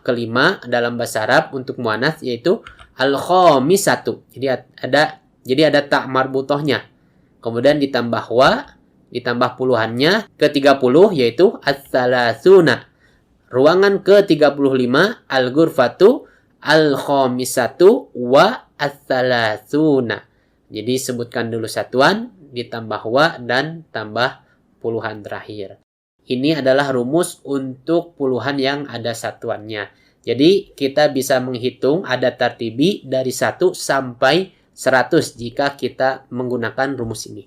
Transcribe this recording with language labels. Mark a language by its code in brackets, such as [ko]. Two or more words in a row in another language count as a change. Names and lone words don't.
[id] Ke-5 dalam bahasa Arab untuk muannats yaitu al-khomisatu. Jadi ada ta marbutohnya. Kemudian ditambah wa, ditambah puluhannya ke-30 yaitu as-salasuna. Ruangan ke-35 [ar] الغرفة الخامسة والثلاثون. [id] Jadi sebutkan dulu satuan, ditambah wa dan tambah puluhan terakhir. Ini adalah rumus untuk puluhan yang ada satuannya. Jadi kita bisa menghitung ada tartibi dari 1 sampai 100 jika kita menggunakan rumus ini.